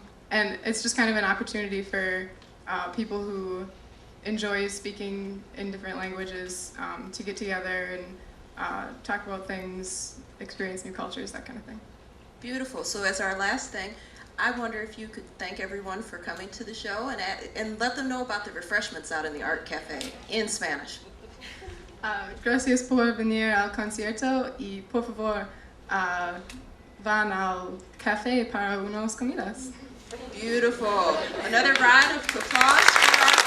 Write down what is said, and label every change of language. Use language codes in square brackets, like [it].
[en] And it's just kind of an opportunity for people who enjoy speaking in different languages to get together and talk about things, experience new cultures, that kind of thing. Beautiful. So as our last thing, I wonder if you could thank everyone for coming to the show and let them know about the refreshments out in the Art Cafe in Spanish. [es] Gracias por venir al concierto y por favor van al café para unas comidas. [en] Beautiful. Another round of applause for